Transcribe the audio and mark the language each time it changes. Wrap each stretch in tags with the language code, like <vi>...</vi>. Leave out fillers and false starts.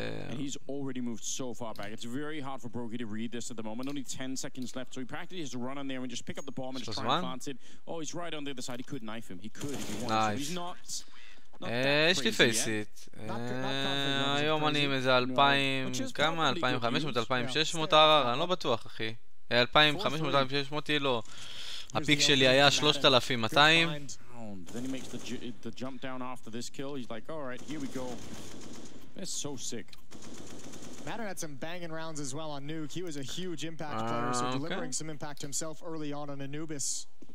<en>and he's already moved so far back. It's very hard for Brokey to read this at the moment. Only 10 seconds left, so he practically has to run on there and just pick up the bomb and just try and plant it. Oh, he's right on the other side. He could knife him. He could if he wanted. He's not</en> <he>יש לי פייסיט, היום אני עם איזה 2,000, כמה? 2,500, 2,600 הרר, אני לא בטוח אחי, 2,500, 2,600 לא, הפיק שלי היה 3,200.</he> <en>Then he makes the jump down after this kill. He's like, all right, here we go. That's so sick. Matter had some banging rounds as well on Nuke. He was a huge impact player, so delivering some impact himself early on Anubis.</en>